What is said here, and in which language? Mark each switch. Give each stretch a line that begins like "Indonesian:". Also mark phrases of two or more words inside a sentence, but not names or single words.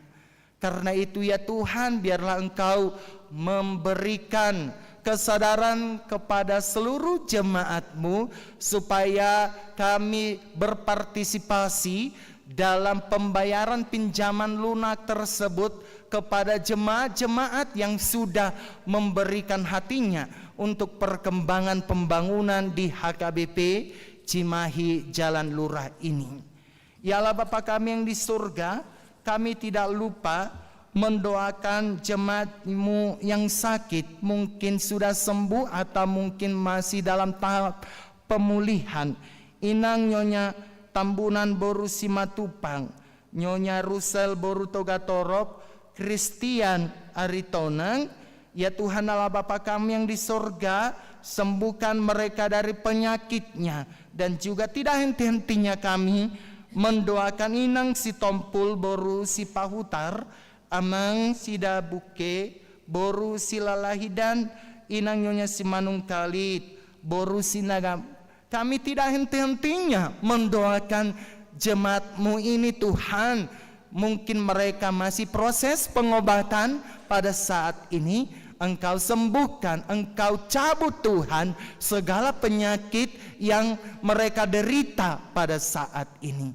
Indonesian: Karena itu ya Tuhan, biarlah Engkau memberikan kesadaran kepada seluruh jemaat-Mu supaya kami berpartisipasi dalam pembayaran pinjaman lunak tersebut kepada jemaat-jemaat yang sudah memberikan hatinya untuk perkembangan pembangunan di HKBP Cimahi Jalan Lurah ini. Ya Allah Bapa kami yang di surga, kami tidak lupa mendoakan jemaat-Mu yang sakit, mungkin sudah sembuh atau mungkin masih dalam tahap pemulihan. Inang Nyonya Tambunan Boru Simatupang, Nyonya Rusel Boru Togatorop, Christian Aritonang. Ya Tuhan Allah Bapa kami yang di surga, sembuhkan mereka dari penyakitnya. Dan juga tidak henti-hentinya kami mendoakan Inang Sitompul Boru Sipahutar, Amang Sidabuke Boru Silalahidan, Inang Nyonya Simanung Kalit Boru Sinagam. Kami tidak henti-hentinya mendoakan jemaat-Mu ini Tuhan. Mungkin mereka masih proses pengobatan pada saat ini. Engkau sembuhkan, Engkau cabut Tuhan segala penyakit yang mereka derita pada saat ini.